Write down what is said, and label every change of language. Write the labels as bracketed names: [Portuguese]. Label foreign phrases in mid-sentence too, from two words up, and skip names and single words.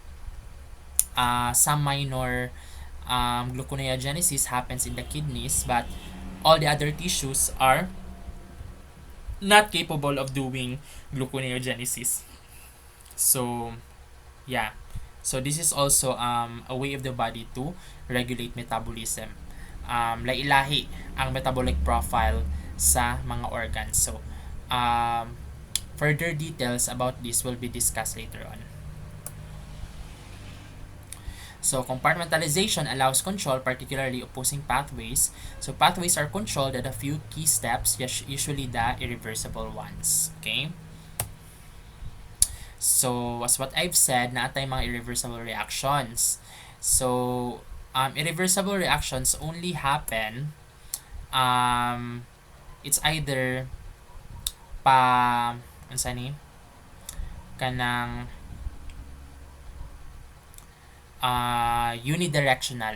[English] Some minor gluconeogenesis happens in the kidneys, but all the other tissues are not capable of doing gluconeogenesis. So, yeah. So, this is also a way of the body to regulate metabolism. [Cebuano] Lailahi ang [English] metabolic profile [Cebuano] sa mga organs. [English] So, further details about this will be discussed later on. So, compartmentalization allows control, particularly opposing pathways. So, pathways are controlled at a few key steps, usually the irreversible ones. Okay? So, as what I've said, [Cebuano] naatay mga [English] irreversible reactions. So, irreversible reactions only happen, it's either kanang unidirectional.